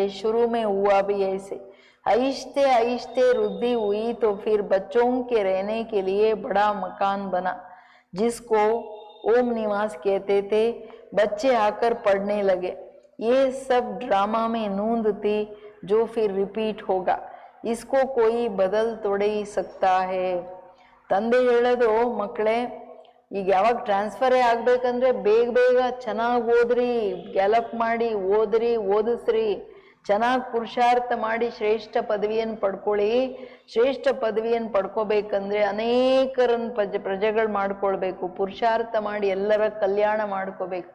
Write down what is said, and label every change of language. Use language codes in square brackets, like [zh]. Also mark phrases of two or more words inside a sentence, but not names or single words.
[hi] शुरू में हुआ भी ऐसे, आहिस्ते आहिस्ते वृद्धि हुई तो फिर बच्चों के रहने के लिए बड़ा मकान बना, जिसको ओम निवास कहते थे. बच्चे आकर पढ़ने लगे. ये सब ड्रामा में नूंद थी जो फिर रिपीट होगा, इसको कोई बदल थोड़े ही सकता है. [kn] ತಂದೆ ಹೇಳೋದು, ಮಕ್ಕಳೇ ಈಗ ಯಾವಾಗ ಟ್ರಾನ್ಸ್ಫರೇ ಆಗ್ಬೇಕಂದ್ರೆ ಬೇಗ ಬೇಗ ಚೆನ್ನಾಗಿ ಓದ್ರಿ, ಡೆವಲಪ್ ಮಾಡಿ ಓದ್ರಿ, ಓದಿಸ್ರಿ, ಚೆನ್ನಾಗಿ ಪುರುಷಾರ್ಥ ಮಾಡಿ ಶ್ರೇಷ್ಠ ಪದವಿಯನ್ನು ಪಡ್ಕೊಳ್ಳಿ. ಶ್ರೇಷ್ಠ ಪದವಿಯನ್ನು ಪಡ್ಕೋಬೇಕಂದ್ರೆ ಅನೇಕರನ್ನು ಪ್ರಜೆಗಳು ಮಾಡ್ಕೊಳ್ಬೇಕು, ಪುರುಷಾರ್ಥ ಮಾಡಿ ಎಲ್ಲರ ಕಲ್ಯಾಣ ಮಾಡ್ಕೋಬೇಕು.